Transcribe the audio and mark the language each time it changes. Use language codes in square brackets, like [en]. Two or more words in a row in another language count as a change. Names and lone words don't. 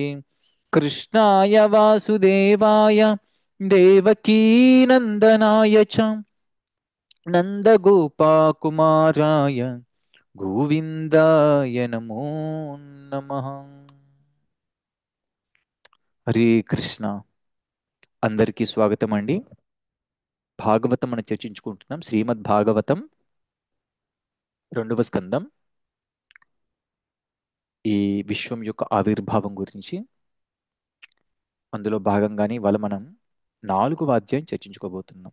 [sa] कृष्णाय वासुदेवाय देवकीनन्दनाय च नन्दगोपाकुमाराय గోవిందాయ నమో నమః। హరే కృష్ణ. [te] అందరికీ స్వాగతం అండి. భాగవతం మనం చర్చించుకుంటున్నాం. శ్రీమద్ భాగవతం 2వ స్కందం, ఈ విశ్వం యొక్క ఆవిర్భావం గురించి. అందులో భాగంగానే ఇవాళ మనం 4వ అధ్యాయం చర్చించుకోబోతున్నాం.